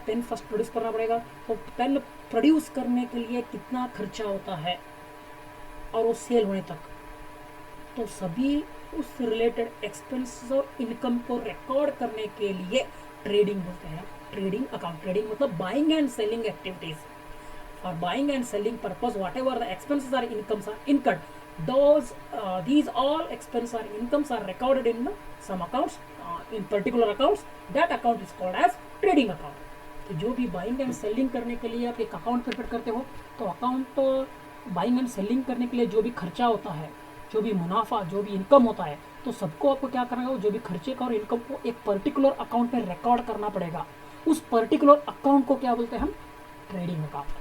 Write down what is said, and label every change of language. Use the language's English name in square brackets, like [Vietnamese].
[Hindi] Pen first produce करना पड़ेगा. तो पेन प्रोड्यूस करने के लिए कितना खर्चा होता है और वो सेल होने तक, तो सभी उस रिलेटेड एक्सपेंसेस और इनकम को रिकॉर्ड करने के लिए ट्रेडिंग बोलते हैं. [English] Trading account, trading मतलब buying and selling activities. For buying and selling purpose whatever the expenses or incomes are incurred, these all expenses or incomes are recorded in some accounts, in particular accounts. That account is called as trading account. [Hindi] तो जो भी buying and selling करने के लिए आप एक account prepare करते हो, तो अकाउंट बाइंग एंड सेलिंग करने के लिए जो भी खर्चा होता है, जो भी मुनाफा, जो भी इनकम होता है, तो सबको आपको क्या करना है? जो भी खर्चे का और इनकम को एक पर्टिकुलर अकाउंट में रिकॉर्ड करना पड़ेगा. उस पर्टिकुलर अकाउंट को क्या बोलते हैं हम? Trading account.